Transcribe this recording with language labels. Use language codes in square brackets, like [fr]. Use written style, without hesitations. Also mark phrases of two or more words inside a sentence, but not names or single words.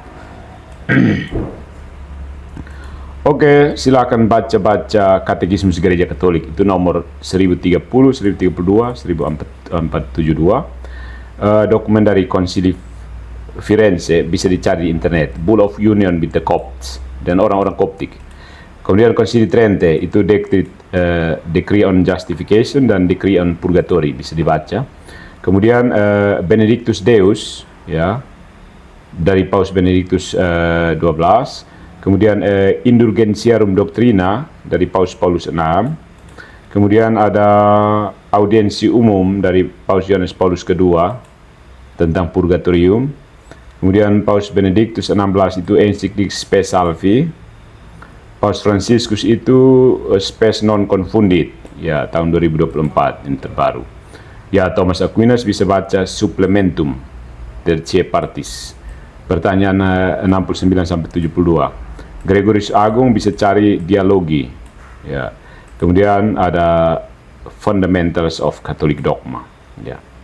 [id] Oke, silakan baca-baca Katekismus Gereja Katolik. Itu nomor 1030, 1032, 1472. Dokumen dari Konsili Firenze bisa dicari di internet. Bull of Union with the Copts dan orang-orang Koptik. Kemudian Konsili Trente itu Decree on Justification dan Decree on Purgatory bisa dibaca. Kemudian Benedictus Deus, ya, dari Paus Benedictus 12. Kemudian Indulgentiarum Doctrina dari Paus Paulus VI. Kemudian ada audiensi umum dari Paus Yohanes Paulus II tentang Purgatorium. Kemudian Paus Benedictus XVI itu ensiklik Spes Salvi. Paus Franciscus itu Spes Non Confundit, ya, tahun 2024 yang terbaru. Ya, Thomas Aquinas bisa baca Supplementum Tertiae Partis. Pertanyaan 69 sampai 72. Gregorius Agung bisa cari Dialogi, ya. Kemudian ada Fundamentals of Catholic Dogma, ya.